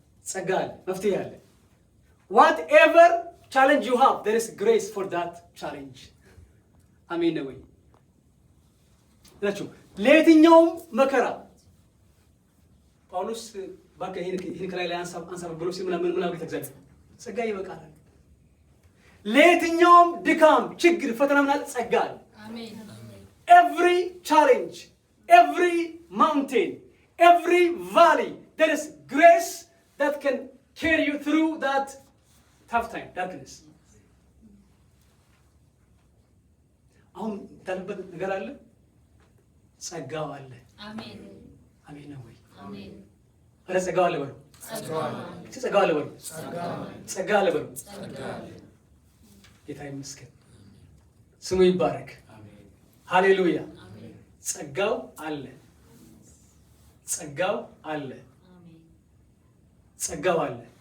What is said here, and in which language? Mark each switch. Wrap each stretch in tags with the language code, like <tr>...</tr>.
<am>ጸጋ አለ፣ መፍትሄ አለ።</am> <en>whatever challenge you have, there is grace for that challenge።</en> <am>አሜን ነው ወይ? ስለዚህ ለየትኛውም መከራ ጳውሎስ ባከ ይሄን ከላይ አንሳብ ብሎ ምን አለ እግዚአብሔር? ጸጋ ይበቃል። ለየትኛውም ድካም፣ ችግር፣ ፈተና ምን አለ? ጸጋ አለ። አሜን።</am> <en>every challenge, every mountain, every valley, there is grace that can carry you through that tough time, darkness.</en> <am>አሁን ታለበት ነገር አለ፣ ጸጋው አለ። አሜን። አሜን ነው ወይ? አሜን። አረ ጸጋው አለ በሉ። ጸጋው አለ። ጸጋው አለ በሉ። ጸጋው አለ በሉ። ጌታ ይመስገን፣ ስሙ ይባረክ። አሜን። ሃሌሉያ። አሜን። ጸጋው አለ። ጸጋው አለ። አሜን። ጸጋው አለ።</am>